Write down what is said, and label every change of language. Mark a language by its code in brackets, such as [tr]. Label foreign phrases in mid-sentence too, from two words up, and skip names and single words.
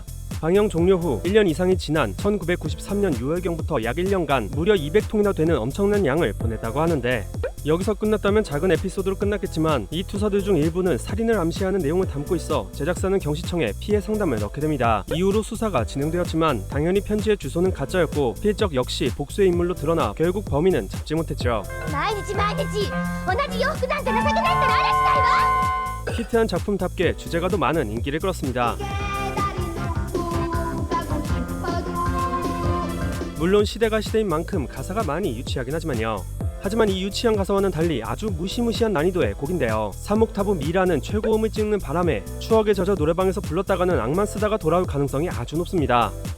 [ko] 방영 종료 후 1년 이상이 지난 1993년 6월경부터 약 1년간 무려 200통이나 되는 엄청난 양을 보냈다고 하는데 여기서 끝났다면 작은 에피소드로 끝났겠지만 이 투서들 중 일부는 살인을 암시하는 내용을 담고 있어 제작사는 경시청에 피해 상담을 넣게 됩니다. 이후로 수사가 진행되었지만 당연히 편지의 주소는 가짜였고 필적 역시 복수의 인물로 드러나 결국 범인은 잡지 못했죠. [ja] 毎日同じ洋服なんて情けないったら嵐だよ [ko] 히트한 작품답게 주제가도 많은 인기를 끌었습니다. 물론 시대가 시대인 만큼 가사가 많이 유치하긴 하지만요. 하지만 이 유치한 가사와는 달리 아주 무시무시한 난이도의 곡인데요. 사목타브 미라는 최고음을 찍는 바람에 추억에 젖어 노래방에서 불렀다가는 악만 쓰다가 돌아올 가능성이 아주 높습니다.